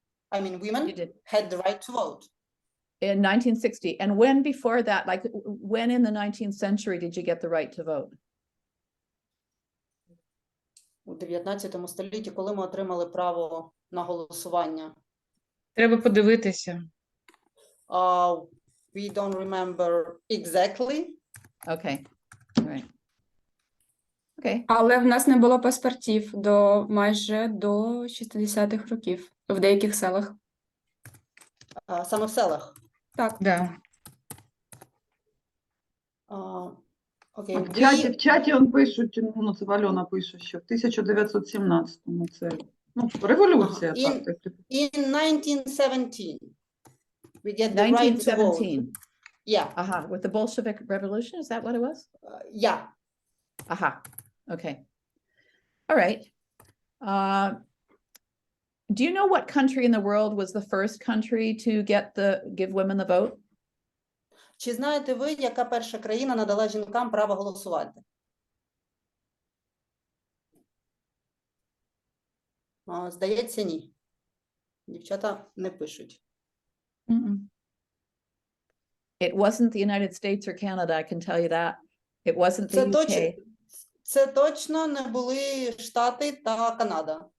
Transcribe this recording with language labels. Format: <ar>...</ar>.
<en>I mean, women had the right to vote. In 1960. And when before that, like when in the 19th century did you get the right to vote?</en> <uk>У 19 столітті, коли ми отримали право на голосування? Треба подивитися.</uk> <en>We don't remember exactly. Okay, all right. Okay.</en> <uk>Але в нас не було паспортів майже до 60-х років в деяких селах. Саме в селах? Так. Да. Окей. В чаті он пишуть, ну це Альона пише, що в 1917-му це, ну, революція. Так.</uk> <en>In 1917, we get the right to vote. 1917. Yeah. With the Bolshevik Revolution, is that what it was? Yeah. Okay. All right. Do you know what country in the world was the first country to give women the vote?</en> <uk>Чи знаєте ви, яка перша країна надала жінкам право голосувати? Здається, ні. Дівчата не пишуть.</uk> <en>It wasn't the United States or Canada, I can tell you that. It wasn't the UK.</en> <uk>Це точно не були Штати та Канада.</uk>